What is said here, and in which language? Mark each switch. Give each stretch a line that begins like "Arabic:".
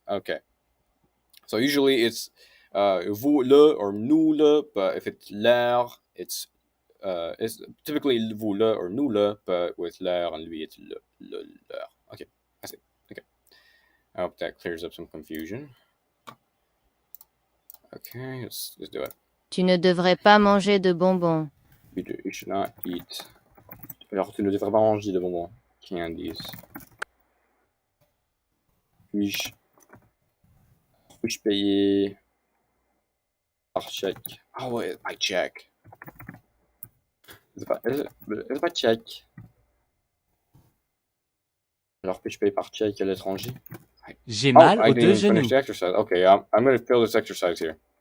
English: Okay. So usually it's vous le or nous le, but if it's leur, it's typically vous le or nous le, but with leur and lui it's le leur. Okay, I see. Okay, I hope that clears up some confusion. Okay, let's do it.
French: Tu ne devrais pas manger de bonbons.
English: You should not eat.
French: Alors tu ne devrais pas manger de bonbons.
English: Candies.
French: Puis-je payer par chèque?
English: Oh wait, by check.
French: C'est pas chèque. Alors puis-je payer par chèque à l'étranger? J'ai mal aux deux genoux.
English: Okay, I'm going to fill this exercise here.